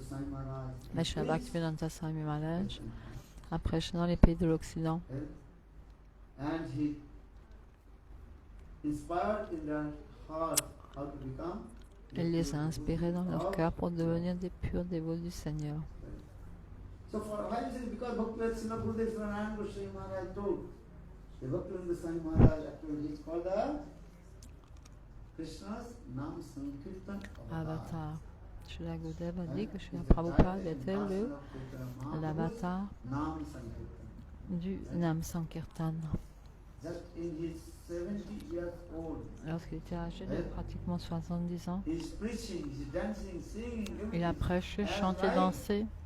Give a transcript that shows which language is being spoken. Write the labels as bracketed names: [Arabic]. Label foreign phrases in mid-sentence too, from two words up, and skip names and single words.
[French] Mais chez Bhaktivedanta Swami Maharaj, après dans les pays de l'Occident, il les a inspirés dans leur cœur pour devenir des purs dévots du Seigneur. Avatar. Srila Gurudev a dit que Srila Prabhupada était l'avatar du Nam Sankirtan. Lorsqu'il était âgé de pratiquement 70 ans, il a prêché, chanté, dansé.